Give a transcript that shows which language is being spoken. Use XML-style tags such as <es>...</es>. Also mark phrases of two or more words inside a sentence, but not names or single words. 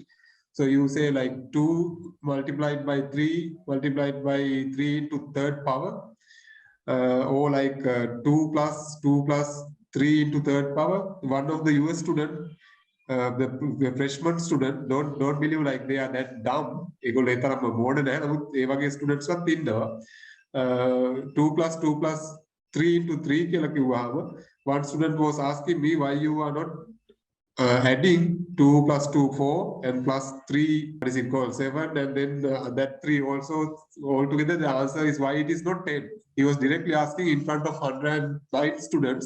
<en>So you say like 2 multiplied by 3 multiplied by 3 into third power, or like 2 plus 3 into third power. One of the US student, the freshman student, don't believe like they are that dumb.</en> <si>ඒගොල්ලෝ ඒ තරම්ම මෝඩ නැහැ. නමුත් ඒ වගේ ස්ටුඩන්ට්ස් වත් ඉන්නවා.</si> <en>2 plus 2 plus 3 into 3</en> <si>කියලා කිව්වහම,</si> <en>one student was asking me why you are not adding 2 plus 2 4 and plus 3, what is it called, 7, and then that 3 also altogether. The answer is why it is not 10. He was directly asking in front of 109 students.</en>